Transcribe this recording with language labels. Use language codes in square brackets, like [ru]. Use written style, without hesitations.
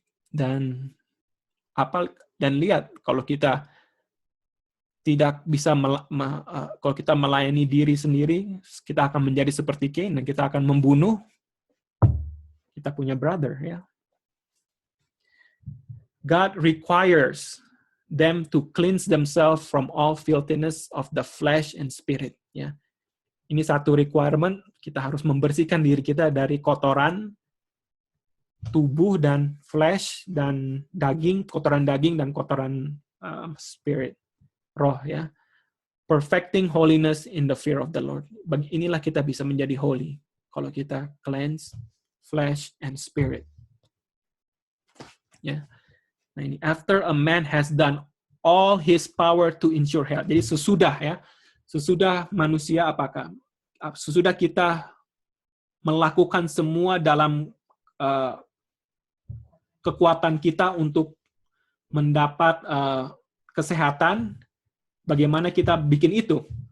[id] Dan lihat kalau kita tidak bisa kalau kita melayani diri sendiri, kita akan menjadi seperti Cain dan kita akan membunuh kita punya brother, ya. [en] God requires them to cleanse themselves from all filthiness of the flesh and spirit. [id] Ya, ini satu requirement, kita harus membersihkan diri kita dari kotoran tubuh dan flesh dan daging, kotoran daging dan kotoran spirit, roh. [en] Ya, perfecting holiness in the fear of the Lord. [id] Inilah kita bisa menjadi holy kalau kita [en] cleanse flesh and spirit. [id] Ya. Nah ini, [en] after a man has done all his power to ensure health. [id] Jadi sesudah manusia sesudah kita melakukan semua dalam kekuatan kita untuk mendapat kesehatan, bagaimana kita bikin itu?